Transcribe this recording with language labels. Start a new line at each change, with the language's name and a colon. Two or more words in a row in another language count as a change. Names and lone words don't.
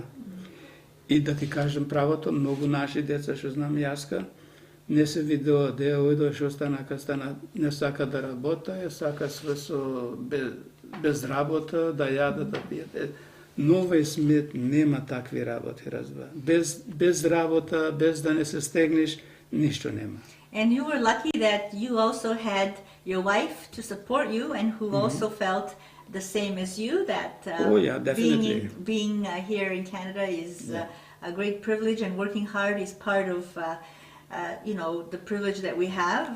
Macedonian: И да ти кажем правото, многу наши деца, што знам јаска, не се видео, ојдо, што стана, не сака да работа, сака све со без работа, да јада, да пијете. Но овој смет нема такви работи, разбра. Без работа, без да не се стегнеш, ништо нема.
English: And you were lucky that you also had your wife to support you and who also felt the same as you, that definitely. being here in Canada is a great privilege, and working hard is part of the privilege that we have.